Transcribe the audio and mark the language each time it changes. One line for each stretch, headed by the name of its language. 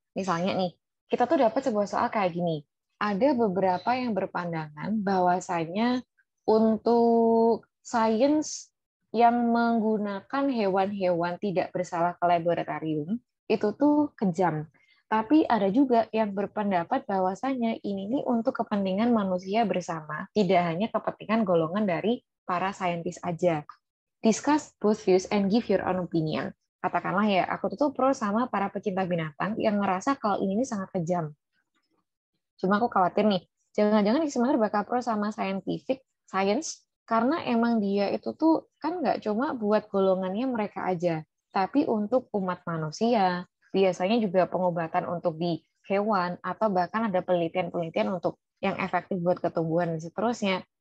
Indonesian: Misalnya nih, kita tuh dapat sebuah soal kayak gini, ada beberapa yang berpandangan bahwasanya untuk sains yang menggunakan hewan-hewan tidak bersalah ke laboratorium itu tuh kejam. Tapi ada juga yang berpendapat bahwasanya ini nih untuk kepentingan manusia bersama, tidak hanya kepentingan golongan dari para saintis aja.
English: Discuss both views and give your own opinion.
Indonesian: Katakanlah ya, aku tuh pro sama para pecinta binatang yang ngerasa kalau ini sangat kejam. Cuma aku khawatir nih, jangan-jangan sebenarnya bakal pro sama science, karena emang dia itu tuh kan nggak cuma buat golongannya mereka aja, tapi untuk umat manusia, biasanya juga pengobatan untuk di hewan, atau bahkan ada penelitian-penelitian untuk yang efektif buat ketumbuhan dan seterusnya.